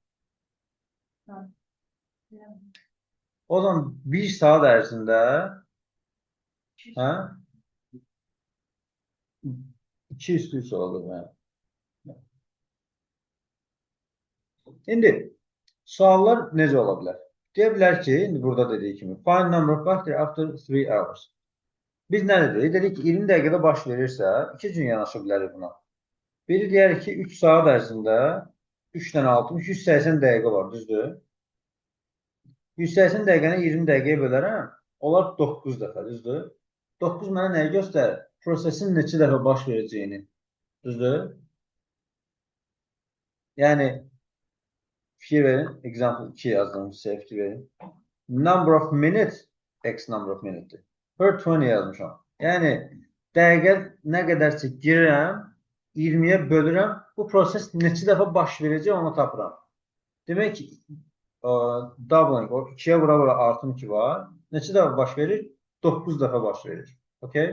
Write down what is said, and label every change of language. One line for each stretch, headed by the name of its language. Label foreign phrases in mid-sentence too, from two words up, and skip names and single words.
Azerbaijani: O zaman 1 saat ərzində 2 üstü 3 olur. İndi suallar necə ola bilər? Deyə bilər ki, indi burada dediyi kimi,
English: find number of bacteria after 3 hours.
Azerbaijani: Biz nə dedik? Dedik ki, 20 dəqiqədə baş verirsə, 2 cür yanaşa bilərik buna. Biri deyərik ki, 3 saat ərzində 3 dənə 60, 180 dəqiqə var, düzdür? 180 dəqiqəni 20 dəqiqəyə bölərəm, onlar 9 dəfə, düzdür? 9 mənə nəyi göstərir? Prosesin neçə dəfə baş verəcəyini, düzdür? Yəni, fikir verin, example 2 yazdım, sizə fikir verin.
English: Number of minutes, x number of minutes.
Azerbaijani: Per 20 yazmışam. Yəni, dəqiqə nə qədərsə girirəm, 20-yə bölürəm, bu proses neçə dəfə baş verəcək, onu tapıram. Demək ki, doubling, o 2-yə vura-vura artım 2 var. Neçə dəfə baş verir? 9 dəfə baş verir. Okay?